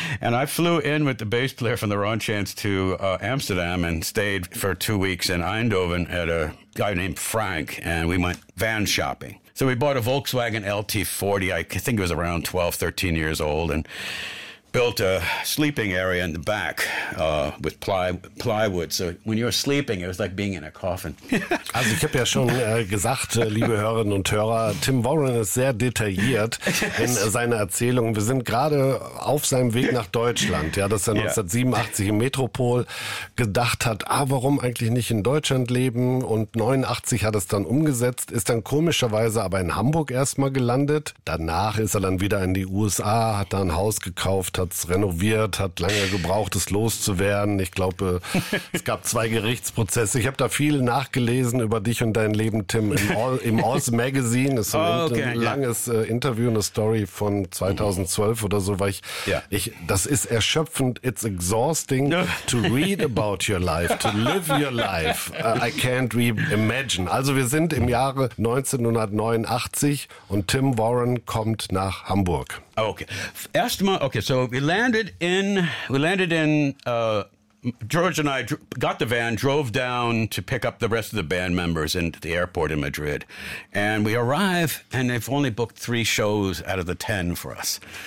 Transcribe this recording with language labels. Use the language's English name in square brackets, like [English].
[English] And I flew in with the bass player from the Ron Chance to Amsterdam and stayed for 2 weeks in Eindhoven at a guy named Frank. And we went van shopping. So we bought a Volkswagen LT40. I think it was around 12, 13 years old. And built a sleeping area in the back with plywood. So when you were sleeping, it was like being in a coffin. [German] Also ich habe ja schon gesagt, liebe Hörerinnen und Hörer, Tim Warren ist sehr detailliert in seiner Erzählung. Wir sind gerade auf seinem Weg nach Deutschland. Ja, dass er 1987 im Metropol gedacht hat, warum eigentlich nicht in Deutschland leben? Und 89 hat es dann umgesetzt, ist dann komischerweise aber in Hamburg erstmal gelandet. Danach ist er dann wieder in die USA, hat da ein Haus gekauft, hat es renoviert, hat lange gebraucht, es loszuwerden. Ich glaube, es gab zwei Gerichtsprozesse. Ich habe da viel nachgelesen über dich und dein Leben, Tim, im Oz Magazine. Das ist langes Interview, eine Story von 2012 oder so, weil das ist erschöpfend. [English] It's exhausting to read about your life, to live your life. I can't reimagine. [German] Also wir sind im Jahre 1989 und Tim Warren kommt nach Hamburg. [English] Okay. So George and I got the van, drove down to pick up the rest of the band members in the airport in Madrid. And we arrive, and they've only booked 3 shows out of the 10 for us.